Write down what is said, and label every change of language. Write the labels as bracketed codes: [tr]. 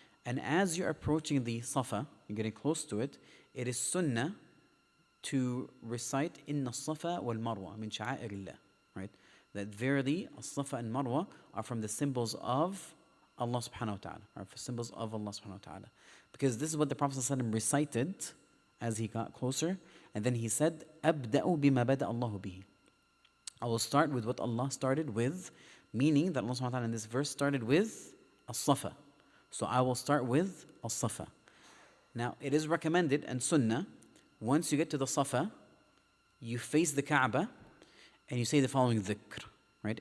[en] And as you're approaching the Safa, you're getting close to it, it is sunnah to recite Inna Safa wal Marwa min sha'airillah, right? That verily, Safa and Marwa are from the symbols of Allah subhanahu wa ta'ala, are symbols of Allah subhanahu wa ta'ala. Because this is what the Prophet ﷺ recited as he got closer. And then he said, [ar] أَبْدَأُ بِمَا بَدَأَ اللَّهُ بِهِ. [en] I will start with what Allah started with, meaning that Allah subhanahu wa ta'ala in this verse started with As-Safa. So I will start with As-Safa. Now, it is recommended and sunnah, once you get to the Safa, you face the Kaaba and you say the following dhikr, right?